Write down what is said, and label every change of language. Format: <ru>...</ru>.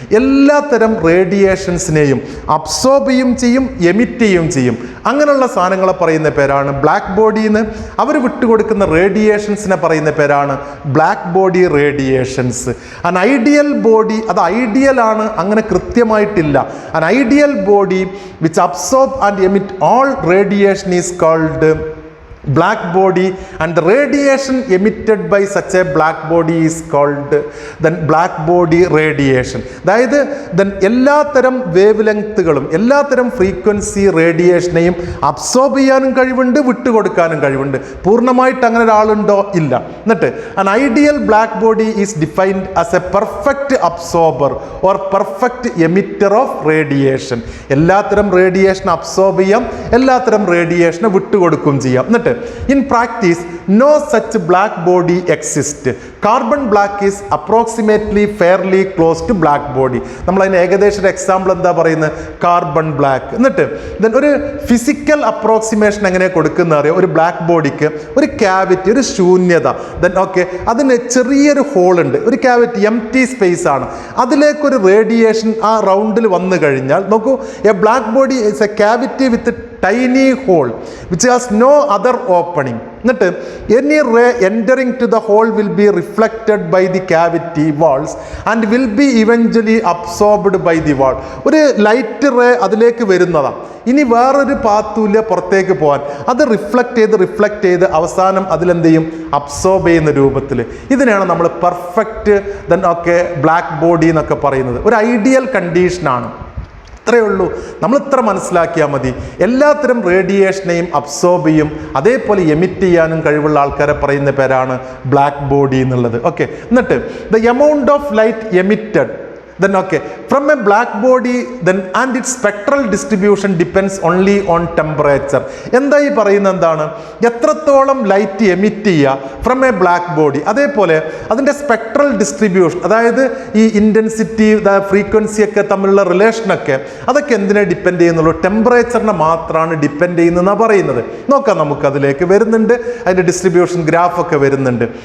<ml>എല്ലാത്തരം റേഡിയേഷൻസിനെയും അബ്സോർബ് ചെയ്യും എമിറ്റ് ചെയ്യും. അങ്ങനെയുള്ള സാധനങ്ങളെ പറയുന്ന പേരാണ് ബ്ലാക്ക് ബോഡി എന്ന്. അവർ വിട്ടുകൊടുക്കുന്ന റേഡിയേഷൻസിനെ പറയുന്ന പേരാണ് ബ്ലാക്ക് ബോഡി റേഡിയേഷൻസ്. അൻ ഐഡിയൽ ബോഡി, അത് ഐഡിയൽ ആണ്, അങ്ങനെ കൃത്യമായിട്ടില്ല.</ml> <en>An ideal body which absorb and emit all radiation is called black body, and the radiation emitted by such a black body is called then black body radiation.</en> <ml>അതായത് then എല്ലാത്തരം wave ലെങ്ത്തുകളും എല്ലാത്തരം frequency റേഡിയേഷനെയും absorb ചെയ്യാനും കഴിവുണ്ട്, വിട്ടുകൊടുക്കാനും കഴിവുണ്ട്. പൂർണ്ണമായിട്ട് അങ്ങനെ ഒരാളുണ്ടോ? ഇല്ല. എന്നിട്ട്</ml> <en>an ideal black body is defined as a perfect absorber or perfect emitter of radiation.</en> <ml>എല്ലാത്തരം റേഡിയേഷൻ അബ്സോർബ് ചെയ്യാം, എല്ലാത്തരം റേഡിയേഷനെ വിട്ടുകൊടുക്കുകയും ചെയ്യാം.</ml> <en>എന്നിട്ട് in practice no such black body exists. Carbon black is approximately fairly close to black body.</en> <ml>നമ്മൾ അതിന് ഏകദേശം example എന്താ പറയുന്നത്? Carbon black. എന്നിട്ട് ഒരു ഫിസിക്കൽ അപ്രോക്സിമേഷൻ എങ്ങനെ കൊടുക്കുന്ന അറിയാം? ഒരു ബ്ലാക്ക് ബോഡിക്ക് ഒരു ക്യാവിറ്റി, ഒരു ശൂന്യത, ദെൻ ഓക്കെ, അതിന് ചെറിയൊരു ഹോൾ ഉണ്ട്, ഒരു ക്യാവിറ്റി, എംപ്റ്റി സ്പേസ് ആണ്. അതിലേക്കൊരു റേഡിയേഷൻ ആ റൗണ്ടിൽ വന്നു കഴിഞ്ഞാൽ നോക്കൂ,</ml> <en>A black body is a cavity with tiny hole which has no other opening. എന്നിട്ട് any ray entering to the hole will be reflected by the cavity walls and will be eventually absorbed by the wall.</en> <ml>ഒരു light ray അതിലേക്ക് വരുന്നതാണ്. ഇനി വേറൊരു പാത്തുമില്ല പുറത്തേക്ക് പോകാൻ. അത് reflect ചെയ്ത് അവസാനം അതിലെന്ത് ചെയ്യും? അബ്സോർബ് ചെയ്യുന്ന രൂപത്തിൽ. ഇതിനെയാണ് നമ്മൾ perfect then okay black body എന്നൊക്കെ പറയുന്നത്. ഒരു ഐഡിയൽ കണ്ടീഷനാണ്. അത്രയേ ഉള്ളൂ. നമ്മൾ ഇത്ര മനസ്സിലാക്കിയാൽ മതി. എല്ലാത്തരം റേഡിയേഷനെയും അബ്സോർബ് ചെയ്യും, അതേപോലെ എമിറ്റ് ചെയ്യാനും കഴിവുള്ള ആൾക്കാരെ പറയുന്ന പേരാണ് ബ്ലാക്ക് ബോഡി എന്നുള്ളത്.</ml> <en>Okay, എന്നിട്ട് the amount of light emitted then okay from a black body then and its spectral distribution depends only on temperature.</en> <ml>എന്താ ഈ പറയുന്നത് എന്താണ്? എത്രത്തോളം ലൈറ്റ് എമിറ്റ് ചെയ്യുക ഫ്രം എ ബ്ലാക്ക് ബോഡി, അതേപോലെ അതിൻ്റെ സ്പെക്ട്രൽ ഡിസ്ട്രിബ്യൂഷൻ, അതായത് ഈ ഇൻറ്റൻസിറ്റി ഫ്രീക്വൻസി ഒക്കെ തമ്മിലുള്ള റിലേഷനൊക്കെ അതൊക്കെ എന്തിനെ ഡിപ്പെൻഡ് ചെയ്യുന്നുള്ളൂ? ടെമ്പറേച്ചറിനെ മാത്രമാണ് ഡിപ്പെൻഡ് ചെയ്യുന്നതെന്നാണ് പറയുന്നത്. നോക്കാം, നമുക്ക് അതിലേക്ക് വരുന്നുണ്ട്, അതിൻ്റെ ഡിസ്ട്രിബ്യൂഷൻ ഗ്രാഫൊക്കെ വരുന്നുണ്ട്.</ml>